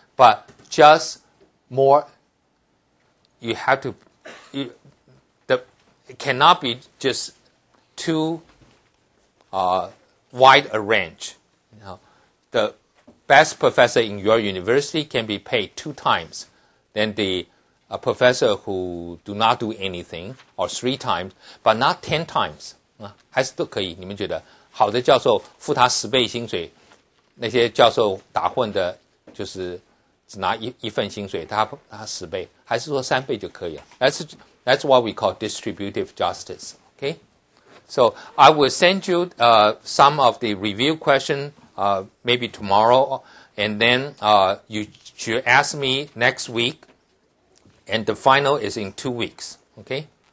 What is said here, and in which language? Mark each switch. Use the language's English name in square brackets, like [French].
[English] But just more, you have to, it cannot be just too wide a range. The best professor in your university can be paid 2 times than the professor who do not do anything, or 3 times, but not 10 times. [Chinese] 还是都可以，你们觉得好的教授付他10倍薪水，那些教授打混的，就是只拿一份薪水，他10倍，还是说3倍就可以了？ [English] That's what we call distributive justice. Okay, so I will send you some of the review question maybe tomorrow, and then you should ask me next week, and the final is in 2 weeks. Okay.